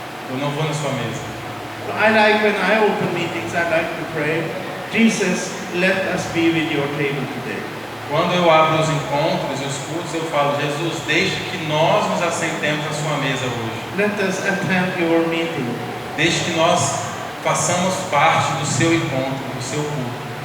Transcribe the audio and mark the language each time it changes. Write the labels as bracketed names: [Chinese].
[Portuguese] Eu não vou na sua mesa. [English] So I like when I open meetings, I like to pray, Jesus, let us be with your table today. [Portuguese] Quando eu abro os encontros e os cultos, eu falo, Jesus, deixe que nós nos assentemos à sua mesa hoje. [English] Let us attend your meeting. [Portuguese] Deixe que nós façamos parte do seu encontro, do seu culto.